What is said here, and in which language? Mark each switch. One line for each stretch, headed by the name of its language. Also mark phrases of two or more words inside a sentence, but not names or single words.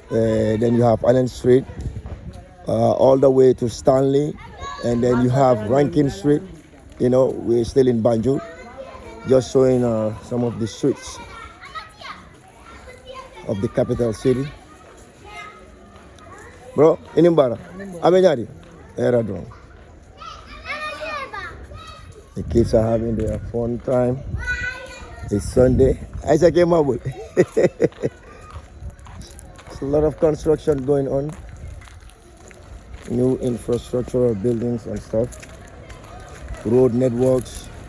English: Then you have Allen Street, all the way to Stanley. And then you have Rankin Street. You know, we're still in Banjul. Just showing some of the streets of the capital city. Bro, inimbara. Abenyadi. Eradron. The kids are having their fun time. It's Sunday. Isaac came up with. There's a lot of construction going on. New infrastructural buildings and stuff, road networks.